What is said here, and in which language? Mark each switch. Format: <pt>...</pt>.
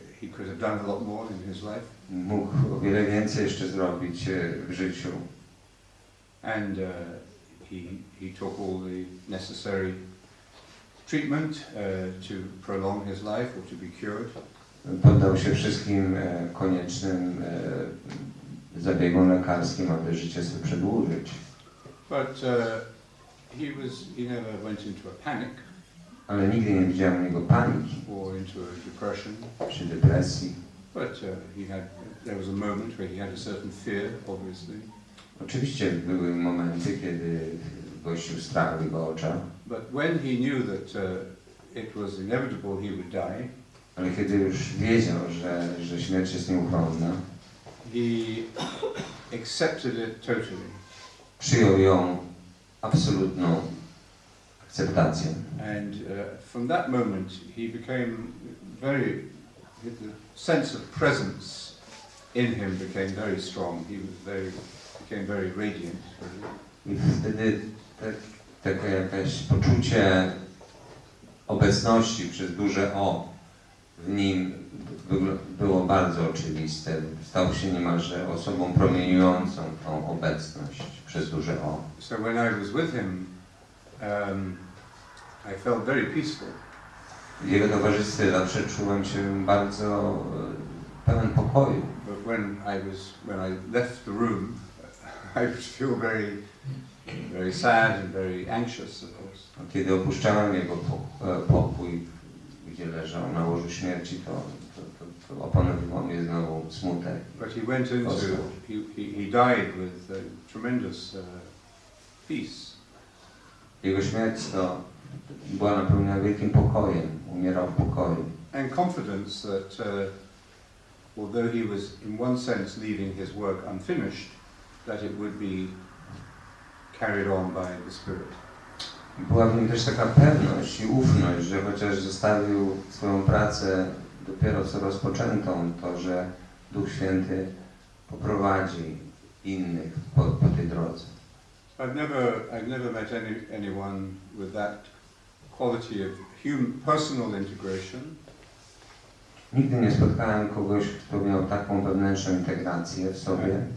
<en>He could have done a lot more in his life.</en> <pl>Mógł o wiele więcej jeszcze zrobić w życiu.</pl> <en>And he took all the necessary treatment to prolong his life or to be cured.</en> <pl>Poddał się wszystkim koniecznym zabiegom lekarskim, aby życie sobie przedłużyć.</pl> <en>But he never went into a panic.</en> <pl>Ale nigdy nie widziałem u niego paniki.</pl> <en>Or into a depression.</en> <pl>Czy depresji.</pl> <en>But there was a moment where he had a certain fear, obviously.</en> <pl>Oczywiście były momenty, kiedy gościł strach w jego oczach.</pl> <en>But when he knew that it was inevitable he would die,</en> <pl>ale kiedy już wiedział, że śmierć jest nieuchronna,</pl> <en>he accepted it totally.</en> <pl>Przyjął ją absolutną akceptację.</pl> <en>And from that moment he became the sense of presence in him became very strong. He became very radiant.</en> <pl>I wtedy takie jakieś poczucie obecności przez duże O w nim było bardzo oczywiste. Stał się niemalże osobą promieniującą tą obecność przez duże O.</pl> <en>So when I was with him, I felt very peaceful.</en> <pl>W jego towarzystwie zawsze czułem się bardzo pełen pokoju.</pl> <en>But when I left the room, I would feel very sad and very anxious, of course.</en> <pl>Kiedy opuszczałem jego pokój, gdzie leżał na łożu śmierci, to opanowywał mnie znowu smutek.</pl> <en>But he went into, he died with tremendous peace.</en> <pl>Jego śmierć to była napełniona wielkim pokojem, umierał w pokoju.</pl> <en>And confidence that although he was in one sense leaving his work unfinished, that it would be carried on by the Spirit.</en> <pl>Była w nim też taka pewność i ufność, że chociaż zostawił swoją pracę dopiero co rozpoczętą, to że Duch Święty poprowadzi innych po tej drodze.</pl> <en>I've never met anyone with that quality of personal integration.</en> <pl>Nigdy nie spotkałem kogoś, kto miał taką wewnętrzną integrację w sobie.</pl>